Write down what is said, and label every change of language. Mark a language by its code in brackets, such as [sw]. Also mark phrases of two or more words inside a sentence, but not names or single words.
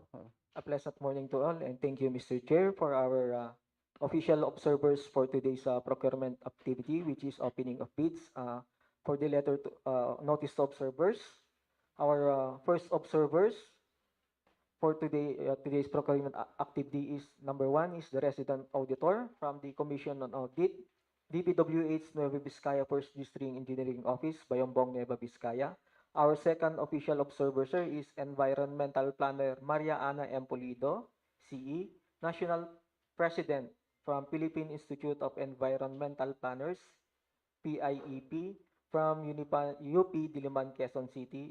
[en] A pleasant morning to all, and thank you, Mr. Chair, for our official observers for today's procurement activity, which is opening of bids. For the letter to notice to observers, our first observers for today's procurement activity is number one is the resident auditor from the Commission on Audit, DPWH Nueva Vizcaya First District Engineering Office, Bayombong, Nueva Vizcaya. Our second official observer, sir, is Environmental Planner Maria Ana M. Pulido, CE, National President from Philippine Institute of Environmental Planners, PIEP, from UP Diliman, Quezon City.